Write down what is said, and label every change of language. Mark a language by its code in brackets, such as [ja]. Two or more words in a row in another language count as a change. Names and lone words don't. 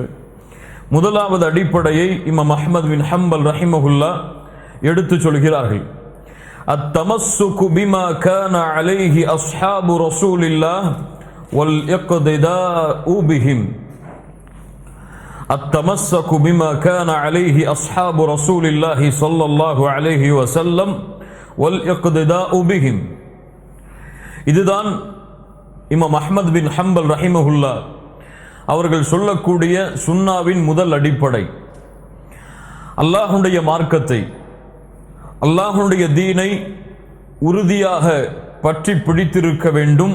[ta] முதலாவது அடிப்படையை இமாம் அஹ்மத் பின் ஹம்பல் ரஹிமஹுல்லா எடுத்து சொல்கிறார்கள். [ar] التمسك بما كان عليه أصحاب رسول الله والاقتداء بهم. التمسك بما كان عليه أصحاب رسول الله صلى الله عليه وسلم والاقتداء بهم. [ta] இதுதான் இமாம் அஹ்மத் பின் ஹம்பல் ரஹிமஹுல்லா அவர்கள் சொல்லக்கூடிய சுன்னாவின் முதல் அடிப்படை. அல்லாஹ்வுடைய மார்க்கத்தை, அல்லாஹ்வுடைய தீனை உறுதியாக பற்றி பிடித்திருக்க வேண்டும்.